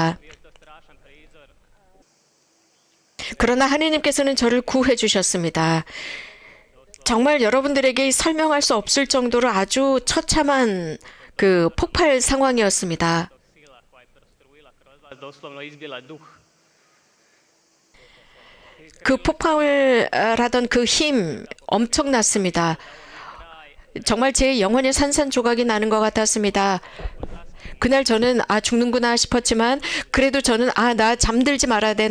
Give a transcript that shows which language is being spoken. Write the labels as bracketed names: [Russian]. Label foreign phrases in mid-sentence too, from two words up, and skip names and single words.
[Croatian] Bio to strašan prizor. [Korean] 그러나 하느님께서는 저를 구해 주셨습니다. 정말 여러분들에게 설명할 수 없을 정도로 아주 처참한 그 폭발 상황이었습니다. [Croatian] Sila koja je prostruila kroz vas, doslovno izbila duh. [Korean] 그 폭발을 하던 그 힘 엄청났습니다. 정말 제 영혼의 산산조각이 나는 것 같았습니다. 그날 저는 죽는구나 싶었지만 그래도 저는 나 잠들지 말아야 돼.